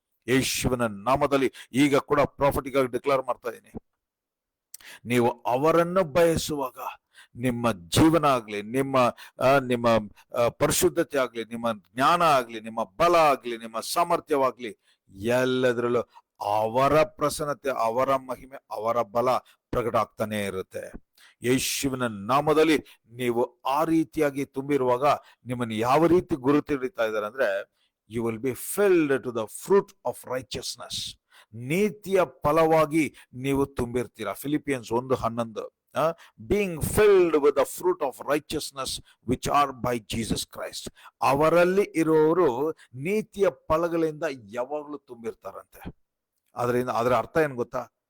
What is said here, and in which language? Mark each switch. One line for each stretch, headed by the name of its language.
Kannada: ಯೇಸುವಿನ ನಾಮದಲ್ಲಿ ಈಗ ಕೂಡ ಪ್ರಾಫಿಟಿಕ್ ಆಗಿ ಡಿಕ್ಲೇರ್ ಮಾಡ್ತಾ ಇದ್ದೀನಿ, ನೀವು ಅವರನ್ನು ಬಯಸುವಾಗ ನಿಮ್ಮ ಜೀವನ ಆಗ್ಲಿ, ನಿಮ್ಮ ಪರಿಶುದ್ಧತೆ ಆಗ್ಲಿ, ನಿಮ್ಮ ಜ್ಞಾನ ಆಗ್ಲಿ, ನಿಮ್ಮ ಬಲ ಆಗ್ಲಿ, ನಿಮ್ಮ ಸಾಮರ್ಥ್ಯವಾಗ್ಲಿ, ಎಲ್ಲದರಲ್ಲೂ ಅವರ ಪ್ರಸನ್ನತೆ, ಅವರ ಮಹಿಮೆ, ಅವರ ಬಲ ಪ್ರಕಟ ಆಗ್ತಾನೆ ಇರುತ್ತೆ. ಯೇಸುವಿನ ನಾಮದಲ್ಲಿ ನೀವು ಆ ರೀತಿಯಾಗಿ ತುಂಬಿರುವಾಗ ನಿಮ್ಮನ್ನು ಯಾವ ರೀತಿ ಗುರುತು ಹಿಡಿತಾ ಇದ್ದಾರೆ ಅಂದ್ರೆ,
English: you will be filled to the fruit of righteousness.
Kannada: ನೀತಿಯ ಫಲವಾಗಿ ನೀವು ತುಂಬಿರ್ತೀರಾ.
English: Philippians 1:11, being filled with the fruit of righteousness which are by Jesus Christ.
Kannada: ಅವರಲ್ಲಿ ಇರೋರು ನೀತಿಯ ಫಲಗಳಿಂದ ಯಾವಾಗಲೂ ತುಂಬಿರ್ತಾರಂತೆ. ಅದರ ಅರ್ಥ ಏನ್ ಗೊತ್ತಾ?